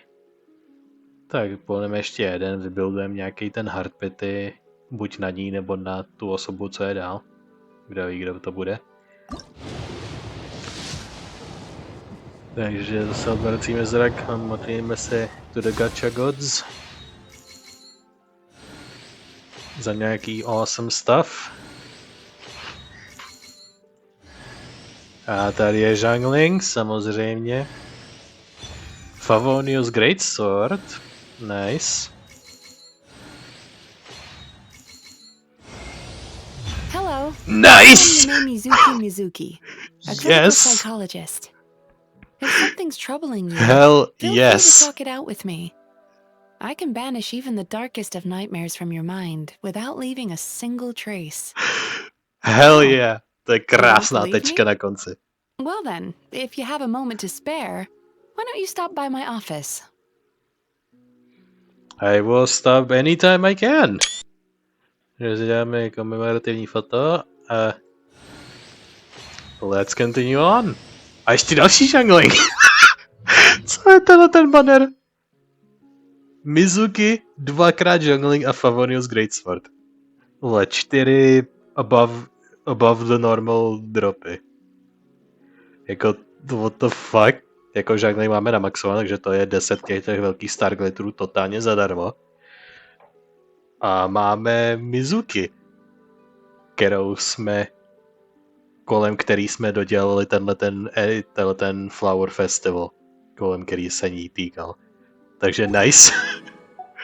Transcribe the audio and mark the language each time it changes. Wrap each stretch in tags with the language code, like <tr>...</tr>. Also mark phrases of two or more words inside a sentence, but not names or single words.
<cs>Tak půjdeme ještě jeden, vybuildujeme nějaký ten hardpity, buď na ní nebo na tu osobu, co je dál. Kdo ví, kdo to bude. Takže zase odvracíme zrak a modlíme se</cs> <en>to the gacha gods</en> <cs>za nějaký</cs> <en>awesome stuff.</en> <cs>A tady je jungling, samozřejmě. Favonius Greatsword.</cs> <en>Nice. Hello. Nice! I'm Mizuki, a clinical psychologist. If something's troubling you, hell feel yes. free to talk it out with me. I can banish even the darkest of nightmares from your mind without leaving a single trace. Hell yeah.</en> <cs>To je krásná tečka na konci.</cs> <en>Well then, if you have a moment to spare, why don't you stop by my office? I will stop anytime I can.</en> <cs>Takže děláme komemorativní foto a</cs> <en>let's continue on.</en> <cs>A ještě další jungling. Co je ten banner? Mizuki, 2x jungling a Favonius Greatsword.</cs> <en>4 above the normal dropy.</en> <cs>Jako,</cs> <en>what the fuck?</en> <cs>Jako jungling máme na maximum, takže to je 10 těch velkých</cs> <en>star glitterů</en> <cs>totálně zadarmo. A máme Mizuki, kolem který jsme dodělali ten Flower Festival, kolem který se ní týkal.</cs>